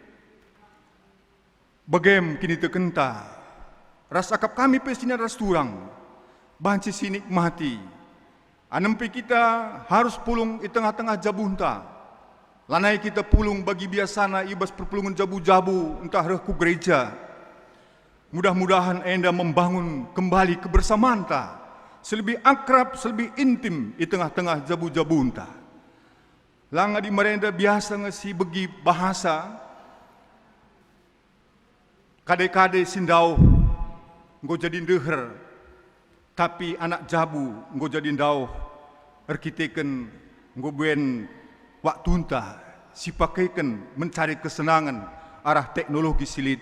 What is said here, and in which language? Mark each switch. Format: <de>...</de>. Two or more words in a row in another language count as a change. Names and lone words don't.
<btx>Bagem kini tekenta. Ras akap kami pe sini ras turang. Banci sinik mati. Anempe</btx> <id>kita harus</id> <btx>pulung</btx> <id>di tengah-tengah</id> <btx>jabunta. Lanai kita pulung bagi biasana ibas perpulungan jabu-jabu entah</btx> <id>rehku gereja. Mudah-mudahan enda membangun kembali kebersamaan ta. Selebih akrab, selebih intim di tengah-tengah jabu-jabu entah.</id> <btx>Langa di merenda biasa ngesi begi bahasa. Kade-kade sindau nggo jadi deher. Tapi anak jabu nggo jadi ndau. Erkiteken</btx> <id>nggo buen waktu</id> <btx>entah si pakaikan</btx> <id>mencari kesenangan arah teknologi</id> <btx>silit.</btx>